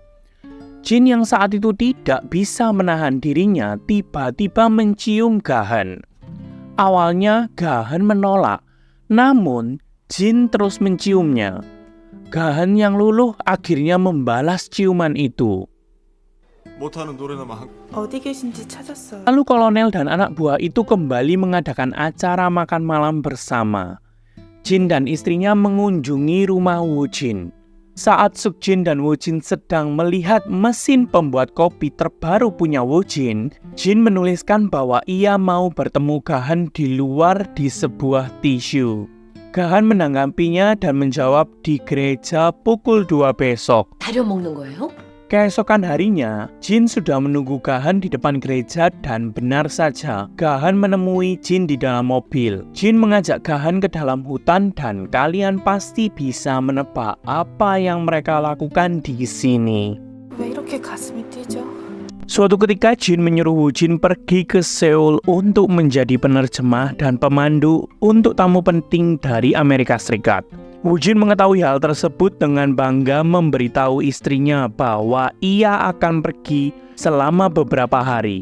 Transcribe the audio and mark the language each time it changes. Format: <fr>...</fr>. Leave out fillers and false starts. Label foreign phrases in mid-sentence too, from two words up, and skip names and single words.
<id>Jin yang saat itu tidak bisa menahan dirinya tiba-tiba mencium Gahan. Awalnya Gahan menolak, namun Jin terus menciumnya. Gahan yang luluh akhirnya membalas ciuman itu.</id> <ko>못하는 노래나만 어디 계신지 찾았어요.</ko> <id>Lalu kolonel dan anak buah itu kembali mengadakan acara makan malam bersama. Jin dan istrinya mengunjungi rumah Woo Jin. Saat Suk Jin dan Woo Jin sedang melihat mesin pembuat kopi terbaru punya Woo Jin, Jin menuliskan bahwa ia mau bertemu Gahan di luar di sebuah tisu. Gahan menanggapinya dan menjawab di gereja pukul 2 besok.</id> <ko>다려 먹는 거예요?</ko> <id>Keesokan harinya, Jin sudah menunggu Gahan di depan gereja dan benar saja, Gahan menemui Jin di dalam mobil. Jin mengajak Gahan ke dalam hutan dan kalian pasti bisa menebak apa yang mereka lakukan di sini.</id> <ko>왜 이렇게 가슴이 뛰죠?</ko> <id>Suatu ketika Jin menyuruh Woo Jin pergi ke Seoul untuk menjadi penerjemah dan pemandu untuk tamu penting dari Amerika Serikat. Woo Jin mengetahui hal tersebut dengan bangga memberitahu istrinya bahwa ia akan pergi selama beberapa hari.</id>